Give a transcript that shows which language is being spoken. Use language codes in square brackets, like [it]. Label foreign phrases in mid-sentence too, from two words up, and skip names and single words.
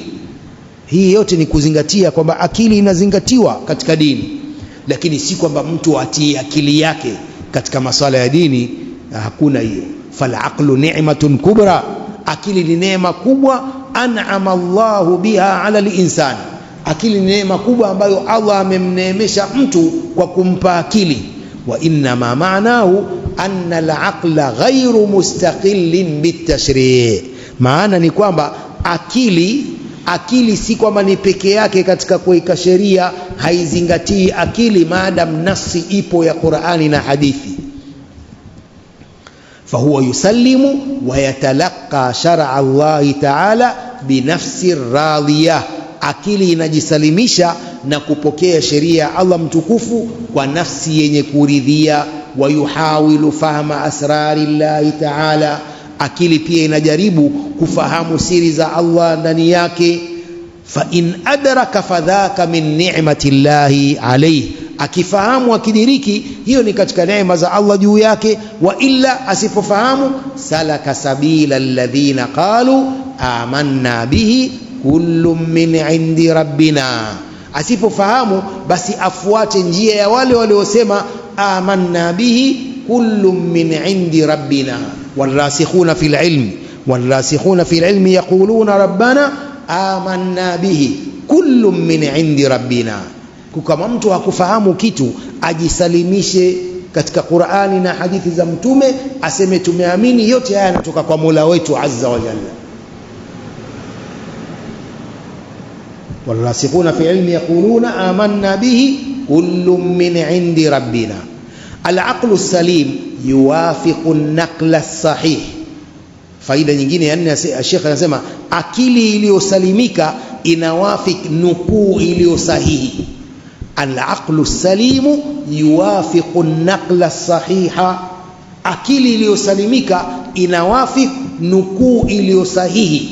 [sw] Hii yote ni kuzingatia kwamba akili inazingatiwa katika dini, lakini si kwamba mtu atii akili yake katika masuala ya dini. Hakuna hiyo. [ar] فالعقل نعمة كبرى, [sw] akili ni neema kubwa. [ar] أنعم الله بها على الإنسان, [sw] akili ni neema kubwa ambayo Allah amemneemesha mtu kwa kumpa akili. [ar] وإن ما معناه أن العقل غير مستقل بالتشريع', [sw] maana ni kwamba akili si kwamba ni peke yake katika kuweka sheria, haizingatii akili maadam nafsi ipo ya Qur'ani na hadithi. [ar] فهو يسلم ويتلقى شرع الله تعالى بنفس راضية, [sw] akili inajisalimisha na kupokea sheria ya Allah mtukufu kwa nafsi yenye kuridhia. [ar] ويحاول فهم أسرار الله تعالى, [sw] akili pia inajaribu kufahamu siri za Allah ndani yake. [ar] فإن أدرك فذاك من نعمة الله عليه, [sw] akifahamu akidiriki, hiyo ni katika neema za Allah juu yake. [ar] وإلا, asipofahamu, سلك سبيل الذين قالوا آمنا به كل من عند ربنا, [sw] asipofahamu basi afuate njia ya wale waliosema [ar] آمنا به كل من عند ربنا. والراسخون في العلم يقولون ربنا آمنا به كل من عند ربنا. [sw] Kama mtu hakufahamu kitu, ajisalimishe katika Qur'ani na hadithi za Mtume, aseme tumeamini yote haya yanatoka kwa Mola wetu [ar] عز وجل. والراسخون في العلم يقولون آمنا به كل من عند ربنا. العقل السليم يوافق النقل الصحيح. [sw] Faida nyingine ya nne, Sheikh anasema akili iliyosalimika inawafik nukuu iliyo sahihi. [ar] العقل السليم يوافق النقل الصحيح, [sw] akili iliyosalimika inawafik nukuu iliyo sahihi.